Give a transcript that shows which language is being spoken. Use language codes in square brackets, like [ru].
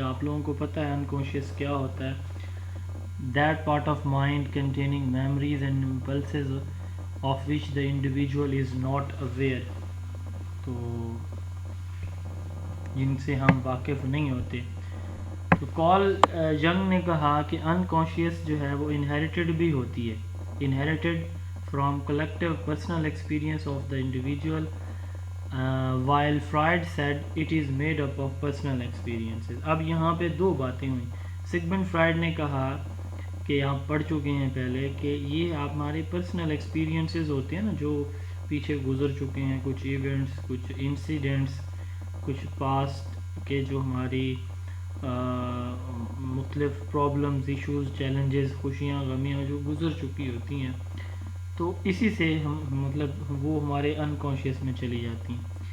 [ur] آپ لوگوں کو پتہ ہے انکانشیس کیا ہوتا ہے؟ [en] That part of mind containing memories and impulses of which the individual is not aware. [ur] تو جن سے ہم واقف نہیں ہوتے. تو کارل ینگ نے کہا کہ انکانشیس جو ہے وہ انہیریٹڈ بھی ہوتی ہے. Inherited [en] from collective personal experience of the individual, while Freud said it is made up of personal experiences. [ur] اب یہاں پہ دو باتیں ہوئیں. سگمنڈ فرائڈ نے کہا کہ آپ پڑھ چکے ہیں پہلے کہ یہ ہمارے پرسنل ایکسپیرینسز ہوتے ہیں نا جو پیچھے گزر چکے ہیں, کچھ ایونٹس, کچھ انسیڈنٹس, کچھ پاسٹ کے جو ہماری مختلف پرابلمز, ایشوز, چیلنجز, خوشیاں, غمیاں جو گزر چکی ہوتی ہیں, تو اسی سے ہم مطلب وہ ہمارے انکانشیس میں چلی جاتی ہیں.